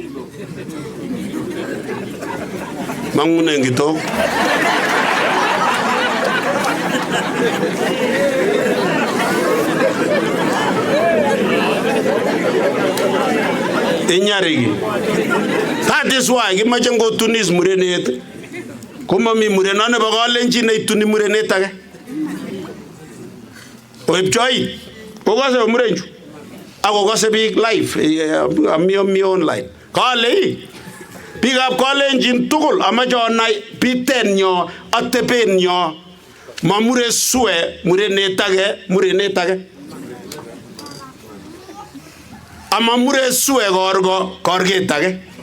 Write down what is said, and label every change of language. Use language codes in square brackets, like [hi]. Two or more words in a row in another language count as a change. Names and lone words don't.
[kln] Mangunen kitok. Inyarigi. [en] That is why [kln] kimache ngotunis murenet. Komami mureno nebo Kalenjin neituni murenet age. Oipchoit. Kokose murenchu. Akokose biik live ami online. Kale biikab Kalenjin tugul amache onai bitenyo atebenyo mamure sue murenet age. Ama mure sue korget age.